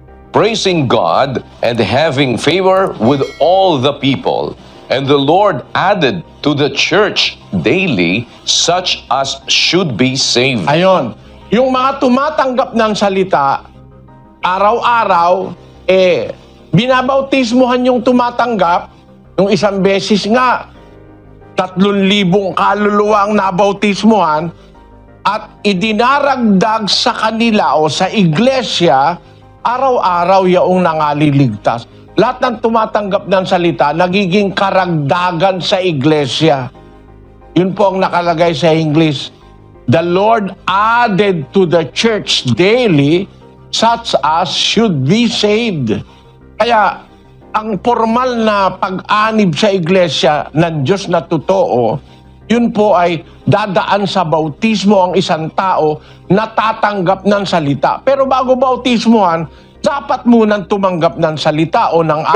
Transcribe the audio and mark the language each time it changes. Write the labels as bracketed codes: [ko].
[en] Praising God and having favor with all the people. And the Lord added to the church daily such as should be saved. [tl] Ayon, yung mga tumatanggap ng salita, araw-araw, binabautismuhan yung tumatanggap. Yung isang beses nga, 3,000 kaluluwa ang nabautismuhan at idinaragdag sa kanila o sa iglesia, araw-araw yaong nangaliligtas. Lahat ng tumatanggap ng salita, nagiging karagdagan sa iglesia. Yun po ang nakalagay sa English. [en] The Lord added to the church daily such as should be saved. [tl] Kaya, ang formal na pag-anib sa iglesia ng Diyos na totoo, yun po ay dadaan sa bautismo ang isang tao na tatanggap ng salita. Pero bago bautismuhan, dapat munang tumanggap ng salita o ng aral.